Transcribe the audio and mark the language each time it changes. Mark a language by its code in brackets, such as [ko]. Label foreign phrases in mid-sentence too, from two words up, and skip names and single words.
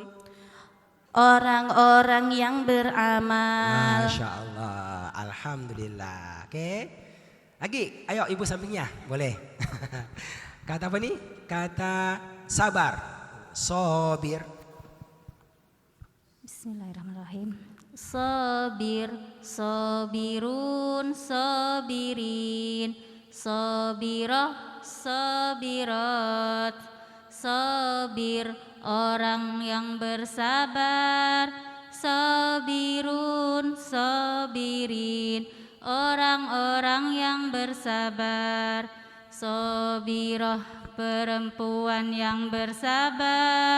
[id] Orang-orang yang beramal. [ar] ما شاء الله, [id] alhamdulillah. Oke, lagi, ayo ibu sampingnya, boleh. Kata apa nih? Kata sabar, sobir. [ar] بسم الله الرحمن الرحيم. صابر، صابرون، صابرين، صابرة، صابرات. صابر, [id] orang yang bersabar. [ar] صابرون، صابرين, [id] orang-orang yang bersabar. Sobiroh, perempuan yang bersabar.